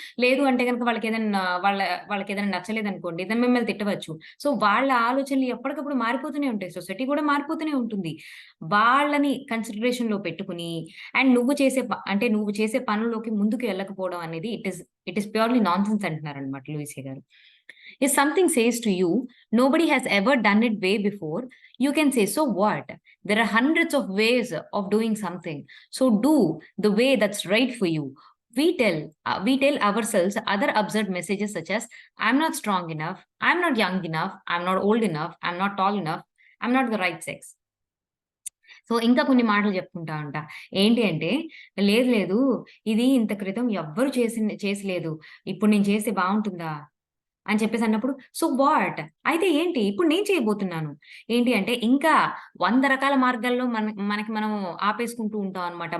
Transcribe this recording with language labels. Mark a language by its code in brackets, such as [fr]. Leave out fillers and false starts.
[te] లేదు అంటే గనక వాళ్ళకేదైనా నచ్చలేదనుకోండి, దాన్ని మిమ్మల్ని తిట్టవచ్చు. సో, వాళ్ళ ఆలోచనలు ఎప్పటికప్పుడు మారిపోతూనే ఉంటాయి. సొసైటీ కూడా మారిపోతూనే ఉంటుంది. వాళ్ళని కన్సిడరేషన్‌లో పెట్టుకొని అండ్ నువ్వు చేసే పనుల్లోకి ముందుకు వెళ్ళకపోవడం అనేది [en] it is purely nonsense [te] అంటున్నారనమాట లూయిసే గారు. [en] If something says to you, nobody has ever done it way before, you can say, so what? There are hundreds of ways of doing something. So do the way that's right for you. We tell ourselves other absurd messages such as, I'm not strong enough, I'm not young enough, I'm not old enough, I'm not tall enough, I'm not the right sex. [te] So, ఇంకా కొన్ని మాటలు చెప్పుకుంటా ఉంటా. ఏంటి అంటే, లేదు లేదు ఇది ఇంత క్రితం ఎవ్వరు చేసిలేదు. ఇప్పుడు నేను చేస్తే బావుంటుందా? అని చెప్పేసి అన్నప్పుడు, [en] So what? [te] అయితే ఏంటి? ఇప్పుడు నేను చేయబోతున్నాను. ఏంటి అంటే, ఇంకా 100 రకాల మార్గాల్లో మనకి మనం ఆపేసుకుంటూ ఉంటాం అనమాట.